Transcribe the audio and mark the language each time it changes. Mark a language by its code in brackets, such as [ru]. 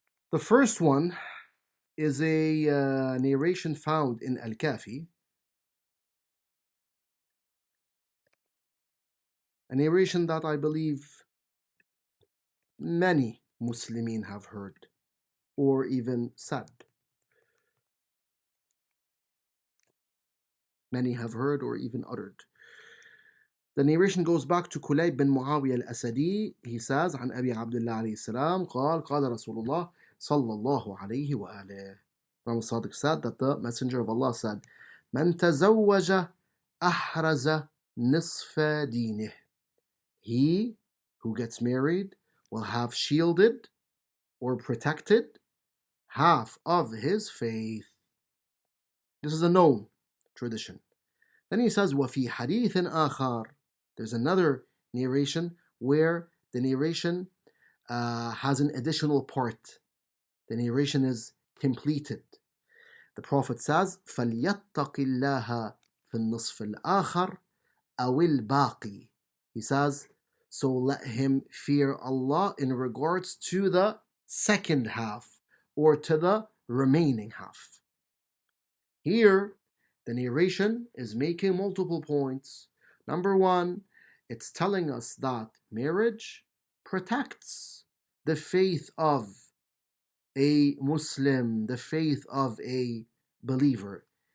[en] The first one is a narration found in Al-Kafi, a narration that I believe many Muslimin have heard or even said. Many have heard or even uttered. The narration goes back to Kulayb bin Muawiyah al-Asadi. He says, [ar] عن أبي عبد الله عليه السلام قال قال رسول الله صلى الله عليه وآله. [en] Imam Sadiq said that the Messenger of Allah said, [ar] من تزوج أحرز نصف دينه. [en] He who gets married will have shielded or protected half of his faith. This is a known tradition. Then he says, [ar] وفي حديث آخر. [en] There's another narration where the narration has an additional part. The narration is completed. The Prophet says, [ar] فَلْيَتَّقِ اللَّهَ فِي النِّصْفِ الْآخَرِ أَوِ الْبَاقِي. [en] He says, so let him fear Allah in regards to the second half or to the remaining half. Here, the narration is making multiple points. Number one, it's telling us that marriage protects the faith of a Muslim, the faith of a believer.